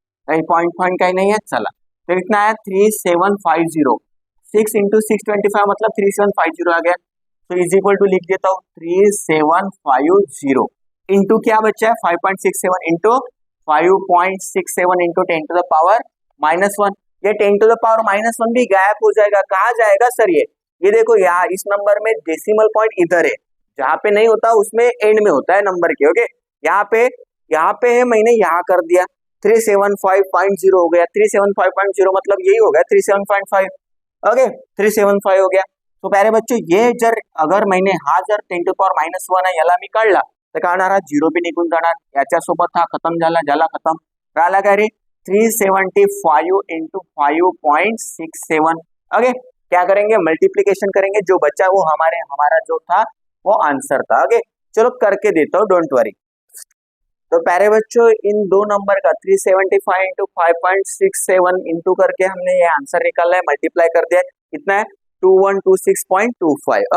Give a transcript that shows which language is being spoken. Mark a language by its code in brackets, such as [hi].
[hi] कहीं पॉइंट कहीं नहीं है, चला तो कितना है 3750, 6 इंटू 625 मतलब 3750 आ गया, तो इज इक्वल टू लिख देता हूँ 3750 इंटू क्या बचा है 5.67 into 5.67 into 10 to the power -1, ये 10 टू द पावर -1 भी गायब हो जाएगा, कहाँ जाएगा सर ये देखो यहाँ इस नंबर में डेसिमल पॉइंट इधर है, जहाँ पे नहीं होता उसमें एंड में होता है नंबर के। ओके यहाँ पे है मैंने यहाँ कर दिया 375.0 हो गया, 375.0 मतलब यही हो गया 37.5, ओके 375 हो गया। तो प्यारे बच्चों ये जर अगर मैंने [mr] हा जर 10 टू पावर -1 आहे याला मी काढला तर काय होणार, झिरो बी निघून जाणार, याच्यासोबत हा खतम झाला खतम राहिला काय रे 375 इंटू 5.67। [hi] ओके क्या करेंगे मल्टीप्लीकेशन करेंगे, जो बचा वो हमारा जो था वो आंसर था। ओके चलो करके देता हूँ डोंट वरी। तो प्यारे बच्चों इन दो नंबर का 375 इंटू 5.67 इंटू करके हमने ये आंसर निकाला है, मल्टीप्लाई कर दिया, कितना है 2126.25।